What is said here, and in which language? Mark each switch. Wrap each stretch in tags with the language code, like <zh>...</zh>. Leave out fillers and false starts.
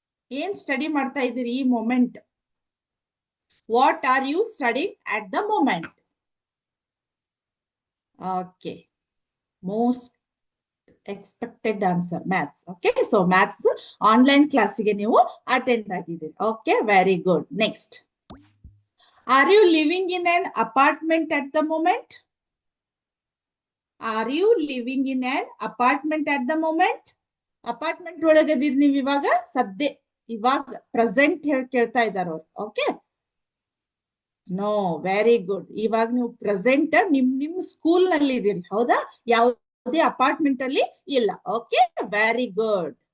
<kn>ಏನ್ ಸ್ಟಡಿ ಮಾಡ್ತಾ ಇದ್ದೀರಿ ಈ moment?</kn> <en>What are you studying at the moment? Okay, most expected answer maths.</en> <kn>Okay, so maths online ಕ್ಲಾಸಿಗೆ ನೀವು ಅಟೆಂಡ್ ಆಗಿದ್ದೀರಿ. Okay, very good. Next,</kn> <en>Are you living in an apartment at the moment? Are you living in an apartment at the moment?</en> <kn>Apartment ಒಳಗದಿರಿ ನೀವು ಇವಾಗ ಸದ್ಯ ಇವಾಗ present ಹೇಳಿ ಕೇಳ್ತಾ ಇದಾರ ಅವ್ರು.</kn> <en>Okay, no, very good.</en> <kn>ಇವಾಗ ನೀವು ಪ್ರೆಸೆಂಟ್ ನಿಮ್ ಸ್ಕೂಲ್ ನಲ್ಲಿ ಇದೀರಿ, ಹೌದಾ? ಯಾವುದೇ ಅಪಾರ್ಟ್ಮೆಂಟ್ ಅಲ್ಲಿ ಇಲ್ಲ. Okay, very good.</kn>